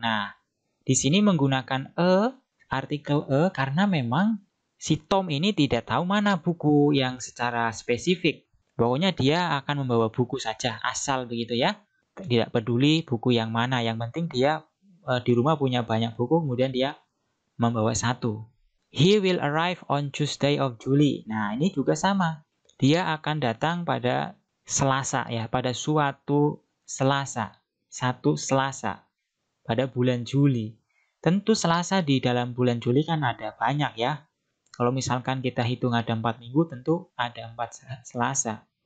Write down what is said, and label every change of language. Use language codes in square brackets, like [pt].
[id] Nah, di sini menggunakan artikel karena memang si Tom ini tidak tahu mana buku yang secara spesifik. Pokoknya dia akan membawa buku saja, asal begitu ya. Tidak peduli buku yang mana, yang penting dia di rumah punya banyak buku, kemudian dia membawa satu. [en] He will arrive on Tuesday of July. [id] Nah, ini juga sama. Dia akan datang pada Selasa ya, pada suatu Selasa. Satu Selasa pada bulan Juli. Tentu Selasa di dalam bulan Juli kan ada banyak ya. Kalau misalkan kita hitung ada 4 minggu, tentu ada 4 Selasa.